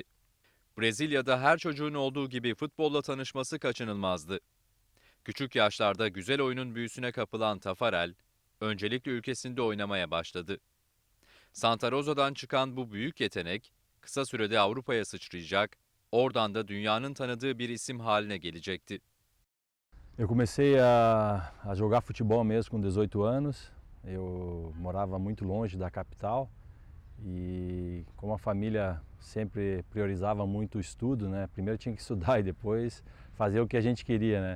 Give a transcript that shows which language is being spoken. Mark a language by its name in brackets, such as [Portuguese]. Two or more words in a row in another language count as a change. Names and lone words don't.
[Turkish] Brezilya'da her çocuğun olduğu gibi futbolla tanışması kaçınılmazdı. Küçük yaşlarda güzel oyunun büyüsüne kapılan Taffarel, öncelikle ülkesinde oynamaya başladı. Santa Rosa'dan çıkan bu büyük yetenek, kısa sürede Avrupa'ya sıçrayacak, oradan da dünyanın tanıdığı bir isim haline gelecekti. [Portuguese] Eu comecei a jogar futebol mesmo com 18 anos. Eu morava muito longe da capital e como a família sempre priorizava muito o estudo, né? Primeiro tinha que estudar e depois fazer o que a gente queria, né?